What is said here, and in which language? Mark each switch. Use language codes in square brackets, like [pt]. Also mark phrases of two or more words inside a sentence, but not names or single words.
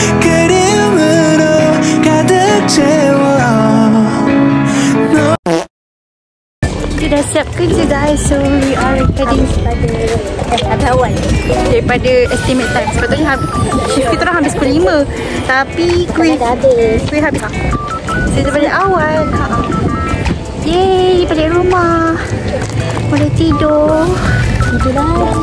[ko] 그리움으로 가득 채워. [ms] Kita dah siap kerja [en] guys, so we are heading daripada estimate time. [ms] Sepatutnya shift kita orang habis pukul 5, tapi kuih habis. Saya daripada awal. Yeay, balik rumah. Boleh tidur. Tidur lagi.